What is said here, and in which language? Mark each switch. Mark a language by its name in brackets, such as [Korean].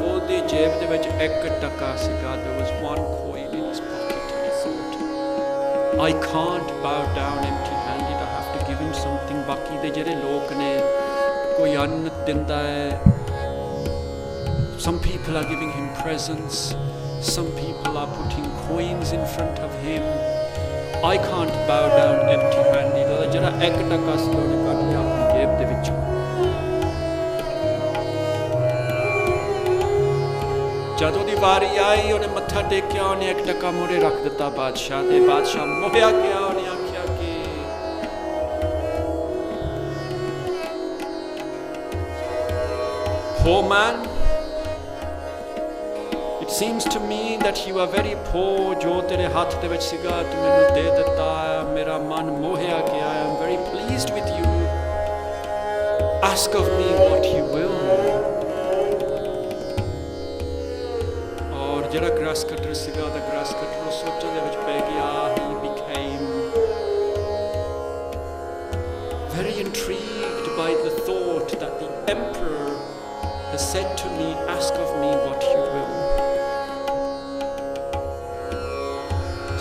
[Punjabi] Odi jeb de vich ek taka siga. [English] There was one coin in his pocket, and he thought, I can't bow down empty-handed. I have to give him something. [Punjabi] Baki de jehde lok ne koi ann dinda hai. [English] Some people are giving him presents. Some people are putting coins in front of him. I can't bow down empty-handed. [Punjabi] Oda jehda ek taka si ਉਹਨੇ ਕੱਢ ਕੇ ਆਪਣੀ ਜੇਬ ਦੇ ਵਿੱਚੋਂ. ਜਦੋਂ ਦੀ ਵਾਰੀ ਆਈ, ਉਹਨੇ ਮੱਥਾ ਟੇਕਿਆ, ਉਹਨੇ ਇੱਕ ਟਕਾ ਮੂਹਰੇ ਰੱਖ ਦਿੱਤਾ ਬਾਦਸ਼ਾਹ ਦੇ. ਬਾਦਸ਼ਾਹ ਮੋਹਿਆ ਗਿਆ. ਉਹਨੇ ਆਖਿਆ ਕਿ [English] poor man, it seems to me that you are very poor. [Punjabi] ਜੋ ਤੇਰੇ ਹੱਥ ਦੇ ਵਿੱਚ ਸੀਗਾ ਤੂੰ ਮੈਨੂੰ ਦੇ ਦਿੱਤਾ. ਮੇਰਾ ਮਨ ਮੋਹਿਆ ਗਿਆ. [English] I am very pleased with you. Ask of me what you will. [Punjabi] ਔਰ ਜਿਹੜਾ grass cutter ਸੀਗਾ, ਉਹਦਾ grass cutter ਉਹ ਸੋਚਣ ਦੇ ਵਿੱਚ ਪੈ ਗਿਆ. [English] He became very intrigued by the thought that the emperor has said to me, ask of me what you will.